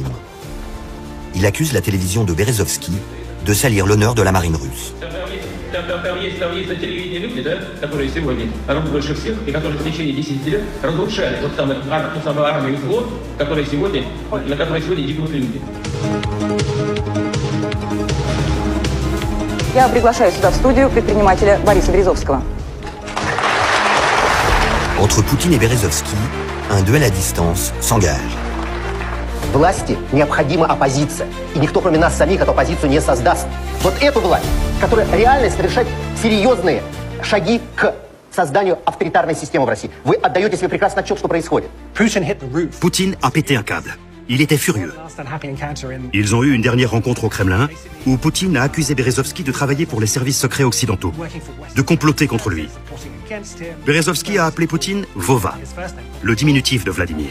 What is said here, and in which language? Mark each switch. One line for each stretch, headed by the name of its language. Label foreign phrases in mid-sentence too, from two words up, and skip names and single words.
French: Il accuse la télévision de Berezovsky de salir l'honneur de la marine russe.
Russian: Я приглашаю сюда в студию предпринимателя Бориса Березовского.
French: Entre Poutine et Berezovsky, un duel à distance s'engage.
Russian: Власти необходима оппозиция. И никто, кроме нас самих, эту оппозицию не создаст. Вот эту власть, которая реально совершает серьезные шаги к созданию авторитарной системы в России. Вы отдаете себе прекрасно отчет, что происходит.
French: Poutine a pété un câble. Il était furieux. Ils ont eu une dernière rencontre au Kremlin où Poutine a accusé Berezovsky de travailler pour les services secrets occidentaux, de comploter contre lui. Berezovsky a appelé Poutine Vova, le diminutif de Vladimir.